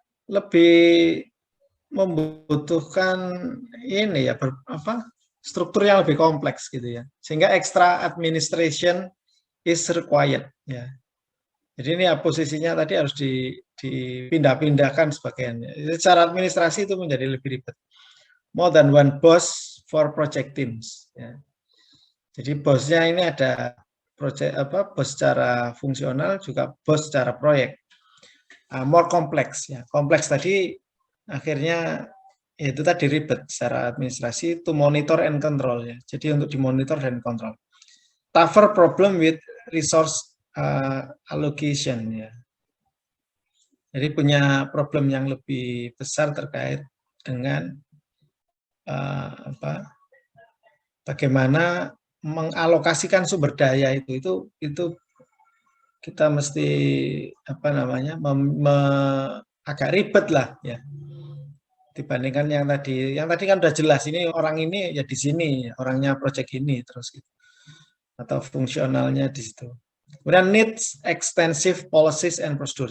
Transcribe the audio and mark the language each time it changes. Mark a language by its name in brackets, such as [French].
[Indonesian] Lebih membutuhkan ini ya, struktur yang lebih kompleks gitu ya. [English] Sehingga extra administration is required ya. [Indonesian] Jadi ini ya, posisinya tadi harus dipindah-pindahkan sebagian. Secara administrasi itu menjadi lebih ribet. [English] More than one boss for project teams ya. [Indonesian] Jadi bosnya ini ada bos secara fungsional juga bos secara proyek. More kompleks ya. Kompleks tadi akhirnya itu tadi ribet secara administrasi, [English] to monitor and control [Indonesian] ya. Jadi untuk dimonitor dan kontrol. [English] Tougher problem with resource allocation ya. [Indonesian] Jadi punya problem yang lebih besar terkait dengan bagaimana mengalokasikan sumber daya itu kita mesti apa namanya, agak ribet lah ya. Dibandingkan yang tadi kan udah jelas, ini orang ini ya di sini, orangnya proyek ini terus gitu. Atau fungsionalnya di situ. [English] Kemudian needs extensive policies and procedure.